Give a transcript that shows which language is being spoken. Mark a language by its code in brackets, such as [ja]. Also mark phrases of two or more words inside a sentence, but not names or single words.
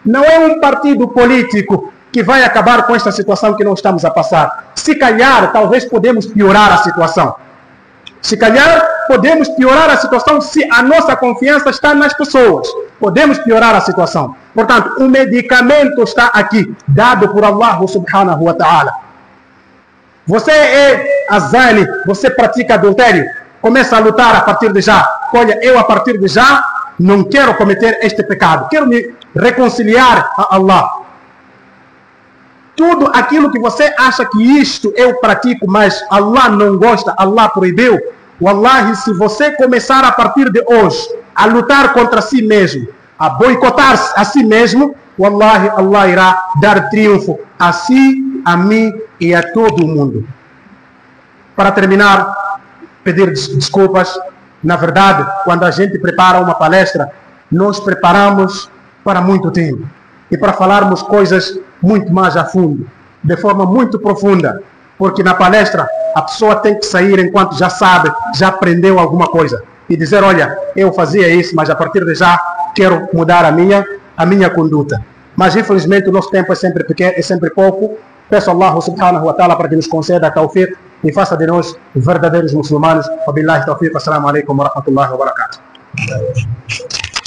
[pt] Não é um partido político que vai acabar com esta situação que nós estamos a passar. Se calhar, talvez podemos piorar a situação. Se calhar, podemos piorar a situação se a nossa confiança está nas pessoas. Podemos piorar a situação. Portanto, o medicamento está aqui, dado por [ar] الله سبحانه وتعالى. [pt] Você é azani, você pratica adultério, começa a lutar a partir de já. Olha, eu a partir de já não quero cometer este pecado, quero me reconciliar a Allah. Tudo aquilo que você acha que isto eu pratico, mas Allah não gosta, Allah proibiu, wallahi, se você começar a partir de hoje a lutar contra si mesmo, a boicotar a si mesmo, wallahi, Allah irá dar triunfo a si, a mim e a todo o mundo. Para terminar, pedir desculpas. Na verdade, quando a gente prepara uma palestra, nós preparamos para muito tempo e para falarmos coisas muito mais a fundo, de forma muito profunda, porque na palestra a pessoa tem que sair enquanto já sabe, já aprendeu alguma coisa e dizer, olha, eu fazia isso, mas a partir de já quero mudar a minha conduta. Mas infelizmente o nosso tempo é sempre pequeno, é sempre pouco. Peço a [ar] الله سبحانه وتعالى [pt] para que nos conceda a tawfiq e faça de nós verdadeiros muçulmanos. [ar] وبالله التوفيق. السلام عليكم ورحمة الله وبركاته.